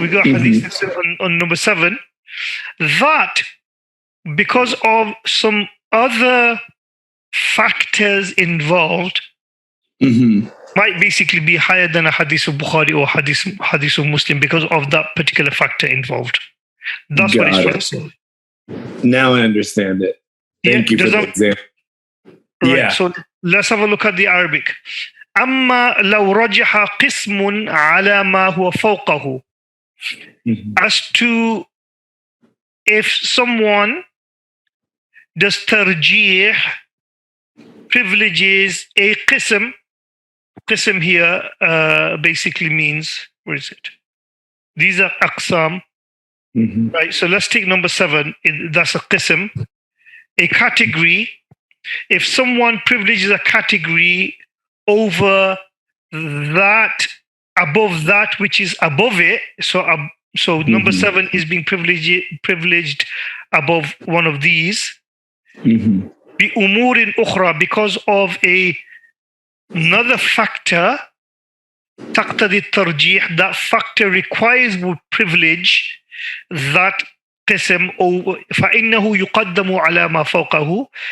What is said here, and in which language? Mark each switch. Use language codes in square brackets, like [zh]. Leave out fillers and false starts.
[en] We got hadith on number 7, that because of some other factors involved might basically be higher than a hadith of Bukhari or hadith of Muslim because of that particular factor involved. That's what it's trying to say. Now I understand it. Thank you for the example. Right, yeah. So let's have a look at the Arabic. [ar] أما لو رجح قسم على ما هو فوقه. [en] As to if someone does tarjih, privileges a qism. Qism here basically means, where is it? These are aqsam. Right, so let's take number 7. That's a qism. A category. If someone privileges a category over that, above that which is above it, so number 7 is being privileged above one of these. [ar] بأمور أخرى, [en] because of another factor, [ar] تقتضي الترجيح, [en] that factor requires privilege that [ar] قسم فإنه يقدم على ما فوقه.